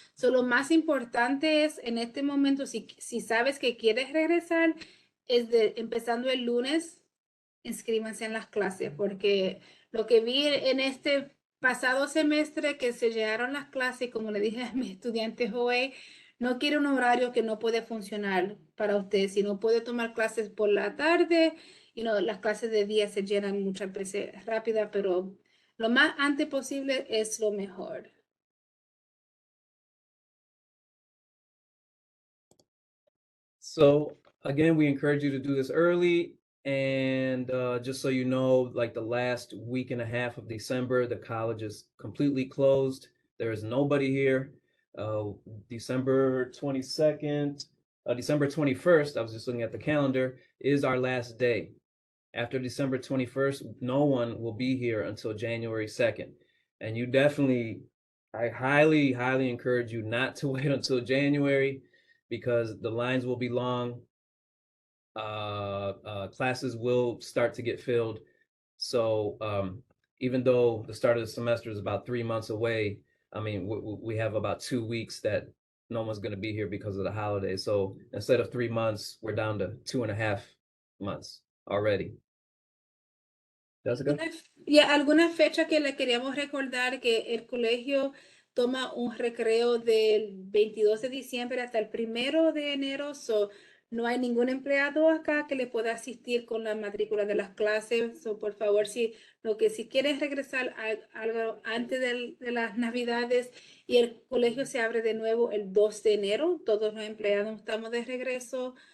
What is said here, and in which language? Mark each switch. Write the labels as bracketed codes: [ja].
[es] Lo más importante es en este momento, si sabes que quieres regresar, empezando el lunes, inscríbanse en las clases porque lo que vi en este pasado semestre que se llenaron las clases, como le dije a mis estudiantes hoy, no quiere un horario que no puede funcionar para usted. Si no puede tomar clases por la tarde, las clases de día se llenan muchas veces rápida, pero lo más antes posible es lo mejor. [en] So again, we encourage you to do this early. And just so you know, like the last week and a half of December, the college is completely closed. There is nobody here. December 22nd, December 21st, I was just looking at the calendar, is our last day. After December 21st, no one will be here until January 2nd. And you definitely, I highly, highly encourage you not to wait until January because the lines will be long. Classes will start to get filled. So even though the start of the semester is about 3 months away, I mean, we have about 2 weeks that no one's going to be here because of the holidays. So instead of 3 months, we're down to 2.5 months already. Jessica? [es] Alguna fecha que le queríamos recordar que el colegio toma un recreo del 22 de diciembre hasta el 1 de enero. So, no hay ningún empleado acá que le pueda asistir con la matrícula de las clases. So, por favor, si quieres regresar algo antes de las Navidades y el colegio se abre de nuevo el 2 de enero, todos los empleados estamos de regreso.